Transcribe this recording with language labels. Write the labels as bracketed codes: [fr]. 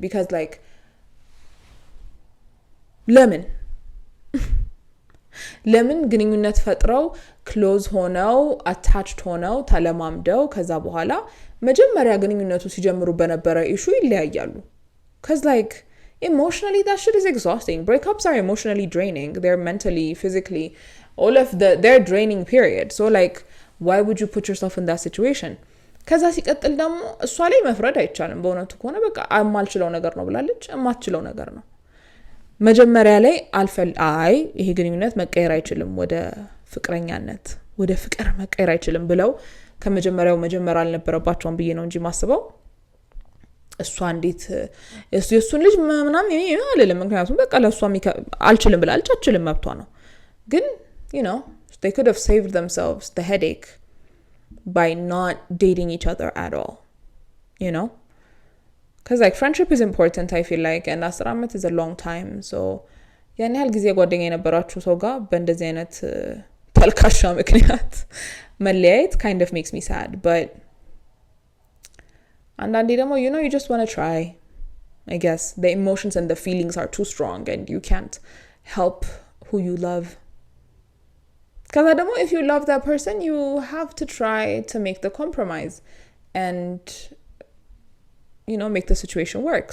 [en] Because like [am] ለምን ግንኙነት ፈጥረው ክሎዝ ሆነው attached ሆነው ተለማምደው ከዛ በኋላ መጀመሪያ ግንኙነቱ ሲጀምሩ በነበረ ኢሹ ይለያያሉ? [en] cuz like emotionally that shit is exhausting. Breakups are emotionally draining. They're mentally, physically, all of they're draining period. So like why would you put yourself in that situation? [am] ከዛ ሲቀጥል ደግሞ እሷ ላይ መፍረድ አይቻልም። በእውነቱ ከሆነ በቃ አማልችለው ነገር ነው ብላለች። አማትችለው ነገር ነው መጀመሪያ ላይ ይሄ ግንኙነት መቀየር አይችልም ወደ ፍቅረኛነት ወደ ፍቅር መቀየር አይችልም ብለው ከመጀመሪያው መጀመር አልነበረባቸውም ብዬ ነው እንጂ ማስበው እሷ እንዴት የሱን ልጅ ምናምን አልልም። ምክንያቱም በቃ ለሷ አልችልም ብላለች አልችልም መብቷ ነው። ግን [en] you know they could have saved themselves the headache by not dating each other at all, you know, because like friendship is important I feel like and [am] 10 አመት [en] is a long time. [am] so ያን ያህል ጊዜ ጓደኛ የነበራችሁ ሰው ጋር በእንደዚህ አይነት ተልካሻ ምክንያት መለያየት [en] kind of makes me sad. But [am] አንዳንዴ ደግሞ [en] you just want to try. I guess the emotions and the feelings are too strong and you can't help who you love. Because ደግሞ if you love that person, you have to try to make the compromise and make the situation work.